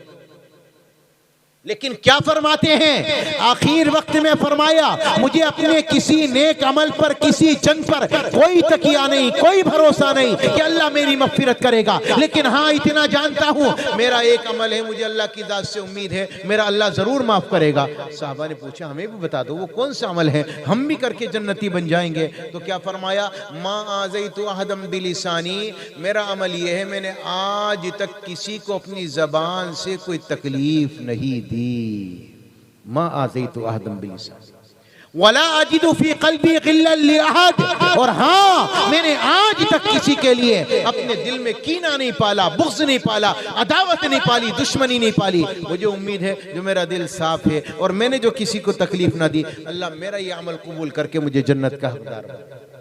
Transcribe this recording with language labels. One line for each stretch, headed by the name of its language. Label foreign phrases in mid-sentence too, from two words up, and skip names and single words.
Hindi: लेकिन क्या फरमाते हैं आखिर वक्त में, फरमाया, मुझे अपने किसी नेक अमल पर, किसी जंग पर कोई तकिया नहीं, कोई भरोसा नहीं कि अल्लाह मेरी मग़फ़िरत करेगा, लेकिन हाँ इतना जानता हूँ मेरा एक अमल है, मुझे अल्लाह की ज़ात से उम्मीद है, मेरा अल्लाह ज़रूर माफ़ करेगा। साहबा ने पूछा, हमें भी बता दो वो कौन सा अमल है, हम भी करके जन्नती बन जाएंगे। तो क्या फरमाया,
Arabic: ما آذيت أحدا بلساني,
Hindi: मेरा अमल ये है, मैंने आज तक किसी को अपनी ज़बान से कोई तकलीफ नहीं दी।
Arabic: ما آذيت أحدا بلساني ولا أجد في قلبي غلا لأحد,
Hindi: और हाँ मैंने आज तक किसी के लिए अपने दिल में कीना नहीं पाला, बुग़्ज़ नहीं पाला, अदावत नहीं पाली, दुश्मनी नहीं पाली। मुझे उम्मीद है जो मेरा दिल साफ है और मैंने जो किसी को तकलीफ ना दी, अल्लाह मेरा ये अमल कबूल करके मुझे जन्नत का हकदार बना।